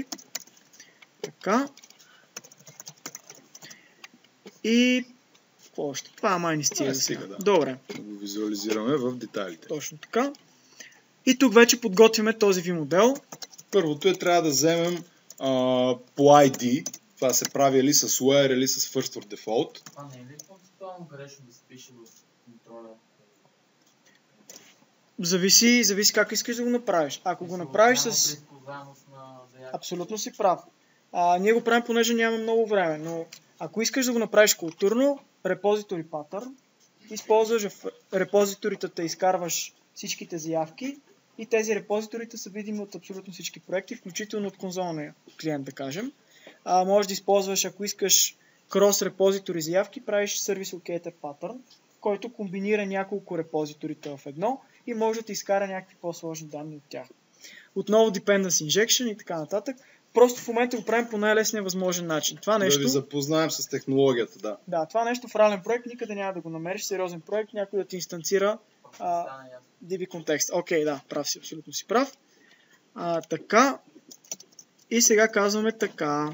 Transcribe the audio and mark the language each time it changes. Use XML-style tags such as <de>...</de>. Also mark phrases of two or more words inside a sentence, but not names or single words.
<bg>Така. И какво още? Това май не стига за сега. Да. Добре. Да го визуализираме в детайлите. Точно така. И тук вече подготвяме този View модел. Първото трябва да вземем по ID. Това се прави или с where, или с</bg> <en>first or default.</en> <bg>Това не е ли концептуално грешно да се пише в контроля? Зависи как искаш да го направиш. Ако го направиш с... Абсолютно си прав. Ние го правим, понеже нямаме много време, но ако искаш да го направиш културно,</bg> <en>repository pattern,</en> <bg>използваш в репозиторите, изкарваш всичките заявки и тези репозиторите са видими от абсолютно всички проекти, включително от конзолния клиент, да кажем. Може да използваш, ако искаш</bg> <en>cross repository</en> <bg>заявки, правиш</bg> <en>service locator pattern,</en> <bg>който комбинира няколко репозиторите в едно и може да ти изкара някакви по-сложни данни от тях. Отново</bg> <en>dependency injection</en> <bg>и така нататък. Просто в момента го правим по най-лесния възможен начин. Това нещо... Да ви запознаем с технологията, да. Да, това нещо в реален проект никъде няма да го намериш. Сериозен проект, някой да ти инстанцира DB контекст. Окей, да, прав си, абсолютно си прав. Така. И сега казваме така.</bg>